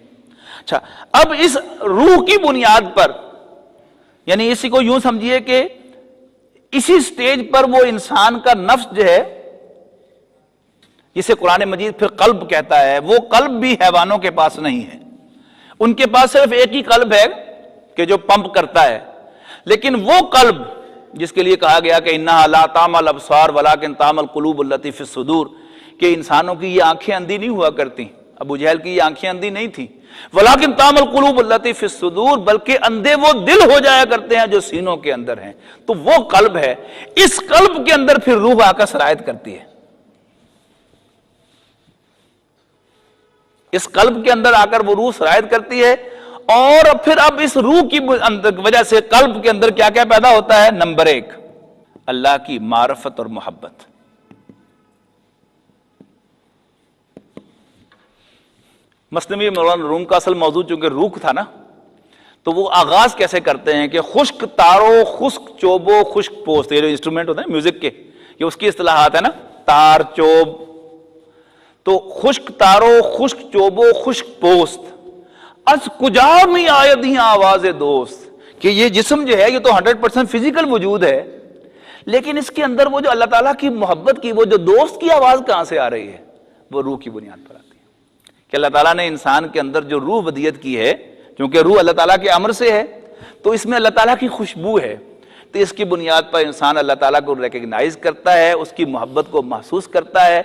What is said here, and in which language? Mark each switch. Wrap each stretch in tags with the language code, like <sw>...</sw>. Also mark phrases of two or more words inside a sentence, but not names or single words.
<ur>اچھا، اب اس روح کی بنیاد پر یعنی اسی کو یوں سمجھیے کہ اسی سٹیج پر وہ انسان کا نفس جو ہے، جسے قرآن مجید پھر قلب کہتا ہے، وہ قلب بھی حیوانوں کے پاس نہیں ہے۔ ان کے پاس صرف ایک ہی قلب ہے کہ جو پمپ کرتا ہے، لیکن وہ قلب جس کے لیے کہا گیا کہ</ur> <ar>انہا لا تعمی الابصار ولکن تعمی القلوب التی فی الصدور،</ar> <ur>کہ انسانوں کی یہ آنکھیں اندھی نہیں ہوا کرتی، ابو جہل کی یہ آنکھیں اندھی نہیں تھی،</ur> <ar>ولکن تعمی القلوب التی فی الصدور،</ar> <ur>بلکہ اندھے وہ دل ہو جایا کرتے ہیں جو سینوں کے اندر ہیں۔ تو وہ قلب ہے، اس قلب کے اندر پھر روح آ کر سرایت کرتی ہے، اس قلب کے اندر آ کر وہ روح سرایت کرتی ہے، اور پھر اب اس روح کی وجہ سے قلب کے اندر کیا کیا پیدا ہوتا ہے؟ نمبر 1، اللہ کی معرفت اور محبت۔ مثنوی مولانا روم کا اصل موضوع چونکہ روح تھا نا، تو وہ آغاز کیسے کرتے ہیں کہ</ur> <fa>خشک تارو، خشک چوبو، خشک پوست،</fa> <ur>یہ جو انسٹرومنٹ ہوتے ہیں میوزک کے، یہ اس کی اصطلاحات ہے نا، تار، چوب۔ تو</ur> <fa>خشک تارو، خشک چوبو، خشک پوست، از کجا میں آید ہی آواز دوست،</fa> <ur>کہ یہ جسم جو ہے یہ تو 100% فزیکل وجود ہے، لیکن اس کے اندر وہ جو اللہ تعالیٰ کی محبت کی وہ جو دوست کی آواز کہاں سے آ رہی ہے؟ وہ روح کی بنیاد پر آتی ہے کہ اللہ تعالیٰ نے انسان کے اندر جو روح ودیت کی ہے، کیونکہ روح اللہ تعالیٰ کے امر سے ہے تو اس میں اللہ تعالیٰ کی خوشبو ہے، تو اس کی بنیاد پر انسان اللہ تعالیٰ کو ریکگنائز کرتا ہے، اس کی محبت کو محسوس کرتا ہے۔</ur>